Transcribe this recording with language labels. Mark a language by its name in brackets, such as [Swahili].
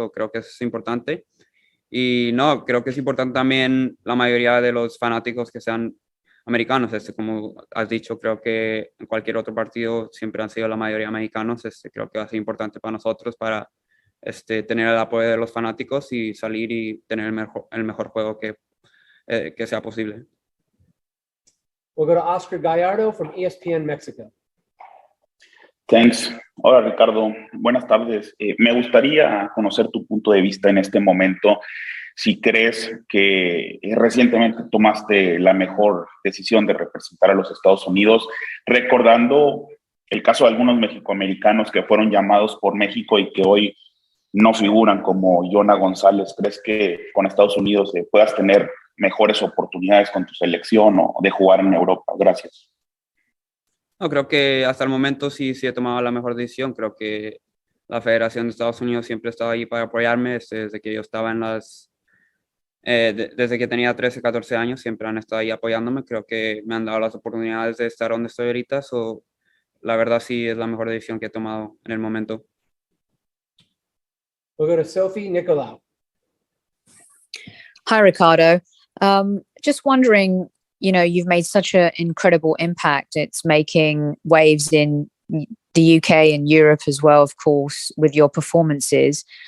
[Spanish] Creo que eso es importante. Y no, creo que es importante también la mayoría de los fanáticos que sean americanos. Como has dicho, creo que en cualquier otro partido siempre han sido la mayoría mexicanos. Creo que va a ser importante para nosotros para tener el apoyo de los fanáticos y salir y tener el mejor juego que sea posible. [English] We'll go to Oscar Gallardo from ESPN Mexico. Thanks. [Spanish] Hola, Ricardo. Buenas tardes. Me gustaría conocer tu punto de vista en este momento. Si crees que recientemente tomaste la mejor decisión de representar a los Estados Unidos, recordando el caso de algunos mexicoamericanos que fueron llamados por México y que hoy no figuran, como Yona González? ¿Crees que con Estados Unidos puedas tener mejores oportunidades con tu selección o de jugar en Europa? Gracias. No, creo que hasta el momento sí he tomado la mejor decisión. Creo que la Federación de Estados Unidos siempre estaba ahí para apoyarme desde que yo estaba desde que tenía 13, 14 años, siempre han estado ahí apoyándome. Creo que me han dado las oportunidades de estar donde estoy ahorita. La verdad sí es la mejor decisión que he tomado en el momento. [English] We'll go to Sophie Nicolau. Hi, Ricardo. Just wondering, you've made such an incredible impact. It's making waves in the UK and Europe as well, of course, with your performances.